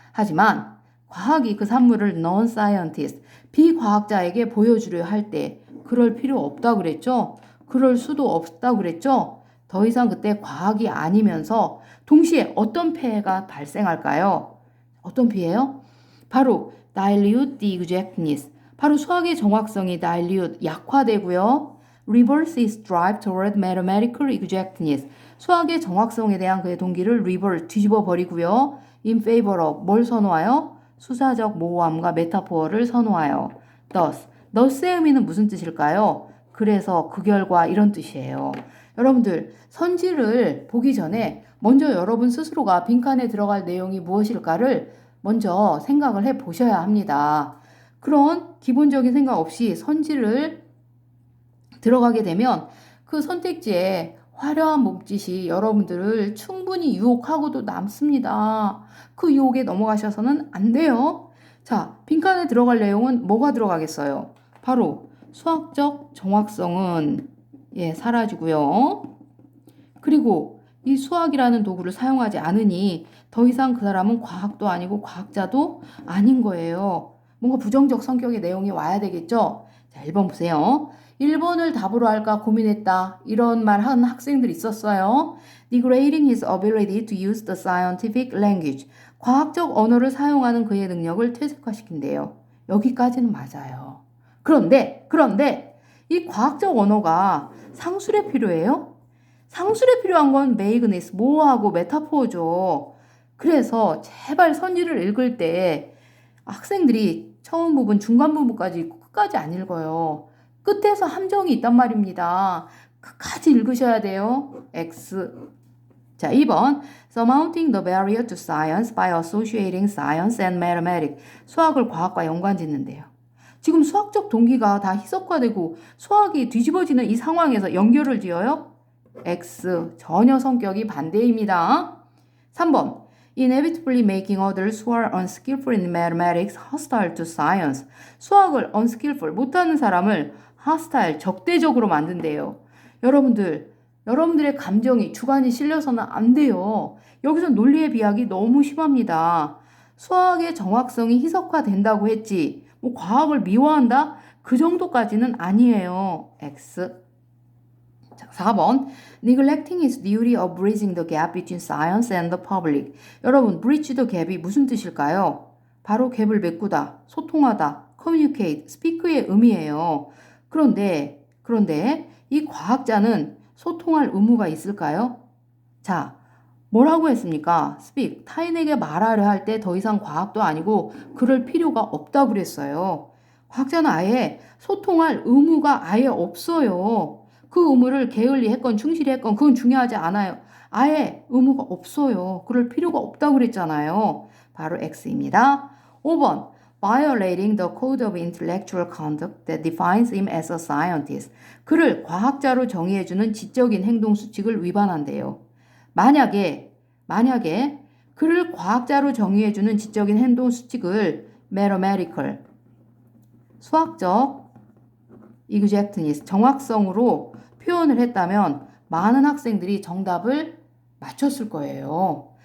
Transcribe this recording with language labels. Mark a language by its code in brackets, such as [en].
[ko] 하지만 과학이 그 산물을 non-scientist, 비과학자에게 보여주려 할 때 그럴 필요 없다 그랬죠? 그럴 수도 없다 그랬죠? 더 이상 그때 과학이 아니면서 동시에 어떤 폐해가 발생할까요? 어떤 피해요? 바로 [en] dilute the exactness, [ko] 바로 수학의 정확성이 dilute, 약화되고요. [en] Reverse its drive toward mathematical exactness. [ko] 수학의 정확성에 대한 그의 동기를 reverse, 뒤집어 버리고요. [en] In favor of, [ko] 뭘 선호하여? 수사적 모호함과 메타포어를 선호하여. thus의 의미는 무슨 뜻일까요? 그래서 그 결과 이런 뜻이에요. 여러분들, 선지를 보기 전에 먼저 여러분 스스로가 빈칸에 들어갈 내용이 무엇일까를 먼저 생각을 해 보셔야 합니다. 그런 기본적인 생각 없이 선지를 들어가게 되면 그 선택지에 화려한 몸짓이 여러분들을 충분히 유혹하고도 남습니다. 그 유혹에 넘어가셔서는 안 돼요. 자, 빈칸에 들어갈 내용은 뭐가 들어가겠어요? 바로 수학적 정확성은 사라지고요. 그리고 이 수학이라는 도구를 사용하지 않으니 더 이상 그 사람은 과학도 아니고 과학자도 아닌 거예요. 뭔가 부정적 성격의 내용이 와야 되겠죠? 자, 1번 보세요. 1번을 답으로 할까 고민했다. 이런 말 한 학생들이 있었어요. [en] Degrading his ability to use the scientific language. [ko] 과학적 언어를 사용하는 그의 능력을 퇴색화시킨대요. 여기까지는 맞아요. 그런데 이 과학적 언어가 상술에 필요해요? 상술에 필요한 건 메이그니스, 모어하고 메타포어죠. 그래서 제발 선지를 읽을 때 학생들이 처음 부분, 중간 부분까지 읽고 끝까지 안 읽어요. 끝에서 함정이 있단 말입니다. 끝까지 읽으셔야 돼요. X. 자, 2번. [en] Surmounting the barrier to science by associating science and mathematics. [ko] 수학을 과학과 연관 짓는데요. 지금 수학적 동기가 다 희석화되고 수학이 뒤집어지는 이 상황에서 연결을 지어요? X. 전혀 성격이 반대입니다. 3번. [en] Inevitably making others who are unskillful in mathematics hostile to science. [ko] 수학을 unskillful, 못하는 사람을 hostile, 적대적으로 만든대요. 여러분들의 감정이 주관이 실려서는 안 돼요. 여기서 논리의 비약이 너무 심합니다. 수학의 정확성이 희석화된다고 했지. 뭐 과학을 미워한다? 그 정도까지는 아니에요. X. 자, 4번. [en] Neglecting his duty of bridging the gap between science and the public. [ko] 여러분, [en] bridge the gap [ko] 이 무슨 뜻일까요? 바로 갭을 메꾸다, 소통하다, communicate, speak의 의미예요. 그런데 이 과학자는 소통할 의무가 있을까요? 자, 뭐라고 했습니까? speak, 타인에게 말하려 할 때 더 이상 과학도 아니고 그럴 필요가 없다고 그랬어요. 과학자는 아예 소통할 의무가 아예 없어요. 그 의무를 게을리 했건 충실히 했건 그건 중요하지 않아요. 아예 의무가 없어요. 그럴 필요가 없다고 그랬잖아요. 바로 X입니다. 5번. [en] Violating the code of intellectual conduct that defines him as a scientist. [ko] 그를 과학자로 정의해주는 지적인 행동 수칙을 위반한대요. 만약에 그를 과학자로 정의해주는 지적인 행동 수칙을 mathematical, 수학적, exactness, 정확성으로 표현을 했다면 많은 학생들이 정답을 맞췄을 거예요.